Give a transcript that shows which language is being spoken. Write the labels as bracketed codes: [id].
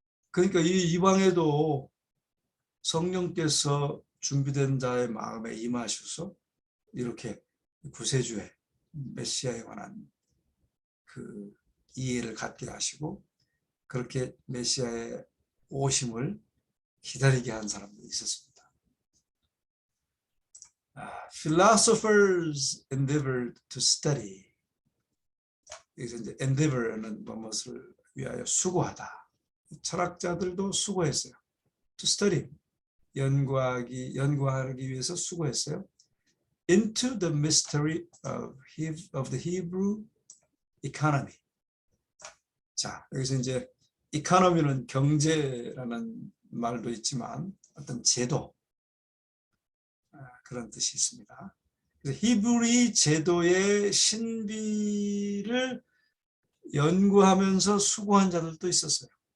[ko] 그러니까 이 이방에도 성령께서 준비된 자의 마음에 임하셔서 이렇게 구세주의 메시아에 관한 그 이해를 갖게 하시고 그렇게 메시아의 오심을 기다리게 한 사람들이 있었습니다. [en] Philosophers endeavored to study. [ko] 여기서 이제 endeavor는 무엇을 위하여 수고하다. 철학자들도 수고했어요. [en] To study. [ko] 연구하기 위해서 수고했어요. [en] Into the mystery of the Hebrew economy. [ko] 자, 여기서 이제 economy는 경제라는 말도 있지만 어떤 제도, 그런 뜻이 있습니다. 그래서 히브리 제도의 신비를 연구하면서 수고한 자들도 있었어요.